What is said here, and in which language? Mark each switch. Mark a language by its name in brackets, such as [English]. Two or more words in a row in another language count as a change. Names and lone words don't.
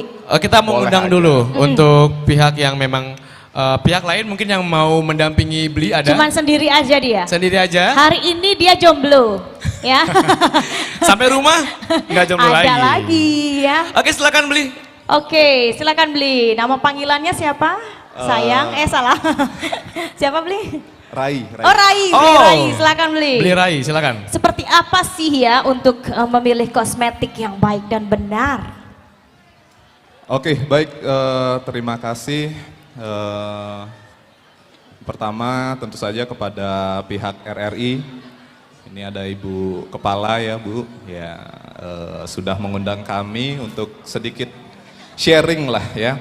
[Indonesian] Kita mengundang dulu untuk pihak yang memang pihak lain mungkin yang mau mendampingi beli ada. Cuman sendiri aja dia. Sendiri aja. Hari ini dia jomblo, ya. Sampai rumah nggak jomblo lagi. Ada lagi ya. Oke, silakan beli. Oke, silakan beli. Nama panggilannya siapa? Sayang, salah. Siapa beli? Rai. Oh Rai, beli Rai, silakan beli. Beli Rai, silakan. Seperti apa sih ya untuk memilih kosmetik yang baik dan benar? Oke, baik. Terima kasih. Pertama tentu saja kepada pihak RRI. Ini ada Ibu Kepala ya Bu, ya sudah mengundang kami untuk sedikit sharing lah ya.